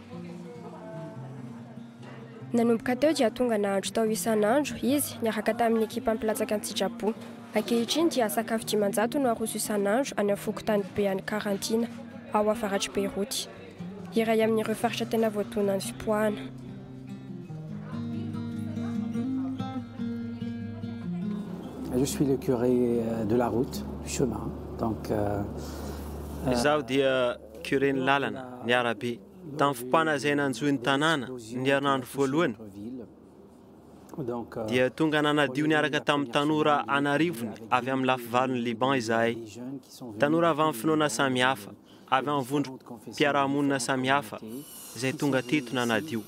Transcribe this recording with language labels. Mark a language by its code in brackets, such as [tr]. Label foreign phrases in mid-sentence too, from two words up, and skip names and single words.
[mg] Nanomboka teo dia tonga nahandro tao isan'andro izy niaraka tamin'ny ekipa mpilatsaka ny sitrapo. Ankehitriny dia sakafo 500 no aroso isan'andro any amin'ny fokontany be any karantina ao avaratry Beirouth. Iray amin'ireo faritra tena voadonan'ny fipoahana. [fr] Je suis le curé de la route, du chemin. Donc, [mg] izaho dia curé ny lalana, ny arabe. Tamin'ny fipoahana izay nanjohy ny tanàna, ny herinandro voalohany, dia tonga nanadio niaraka tamin'ny tanora anarivony avy amin'ny lafivalon'ny Liban izahay. Tanora avy amin'ny finoana samihafa, avy amin'ny vondrom-piarahamonina samihafa, izay tonga teto nanadio.